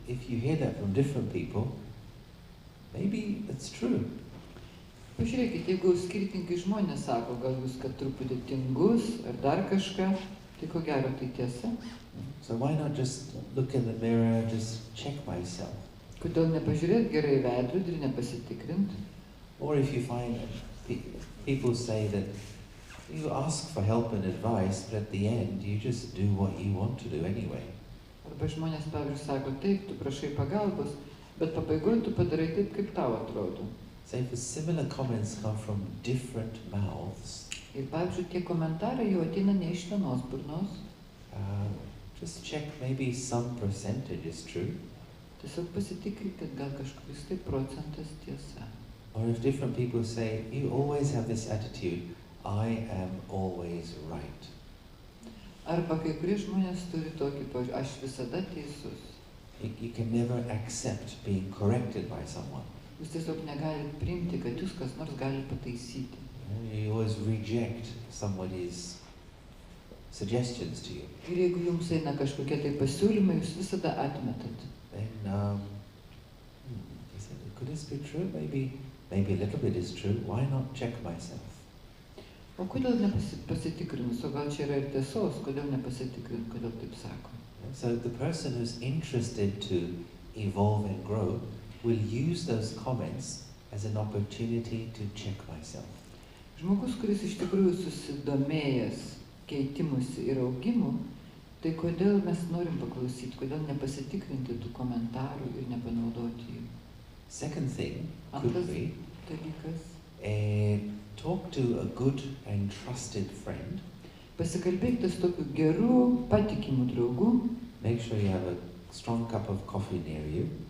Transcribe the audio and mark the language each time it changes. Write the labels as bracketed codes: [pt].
[en] If you hear that from different people, maybe it's true. [lt] Pažiūrėkit, jeigu skirtingai žmonės sako, gal jūs, kad truputį tingus ar dar kažką, tai ko gero tai tiesa. [en] So why not just look in the mirror, just check myself? [lt] Kodėl nepažiūrėt gerai į veidrodį ir nepasitikrint? [en] Or if you find people say that you ask for help and advice, but at the end you just do what you want to do anyway. [lt] Arba žmonės, pavyzdžiui, sako, taip, tu prašai pagalbos, bet pabaigoje tu padarai taip, kaip tau atrodo. [en] So if similar comments come from different mouths, [lt] Ir, pavyzdžiui, tie komentarai jau ateina ne iš vienos burnos. [en] just check maybe some percentage is true. [lt] Tiesiog pasitikrik, kad gal kažkuris tai procentas tiesa. [en] Or if different people say, you always have this attitude, I am always right. [lt] Arba kai kurie žmonės turi tokį požiūrį, aš visada teisus. [en] You can never accept being corrected by someone. [lt] Jūs tiesiog negalit priimti, kad jūs kas nors gali pataisyti. [en] You always reject somebody's suggestions to you. [lt] Ir jeigu jums eina kažkokie tai pasiūlymai, jūs visada atmetat. [en] Then, he said, could this be true? Maybe a little bit is true. Why not check myself? [lt] O kodėl nepasitikrinus? O gal čia yra ir tiesos, kodėl nepasitikrinus, kodėl taip sako? [en] So the person who's interested to evolve and grow will use those comments as an opportunity to check myself. [lt] Žmogus, kuris iš tikrųjų susidomėjęs keitimusi ir augimu, tai kodėl mes norim paklausyti, kodėl nepasitikrinti tų komentarų ir nepanaudoti jų? [en] Second thing could be [lt] dalykas. [en] Talk to a good and trusted friend. [lt] Pasikalbėkite su tokiu geru, patikimu draugu. [en] Make sure you have a strong cup of coffee near you.